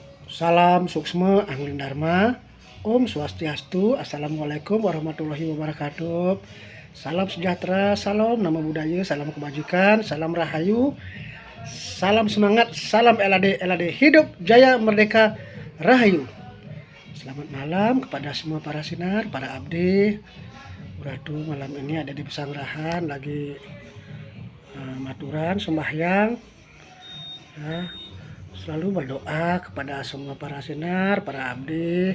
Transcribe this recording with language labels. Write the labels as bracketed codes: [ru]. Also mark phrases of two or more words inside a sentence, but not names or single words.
[id] Salam Suksma Angling Dharma. [ban] Om Swastiastu. [ar] السلام عليكم ورحمة الله وبركاته. [id] Salam sejahtera, salam nama budaya, salam kebajikan, salam rahayu, salam semangat, salam LAD hidup jaya merdeka rahayu. Selamat malam kepada semua para sinar, para abdi. Ratu malam ini ada di Pesanggerahan lagi maturan sembahyang. Ya, selalu berdoa kepada semua para sinar, para abdi.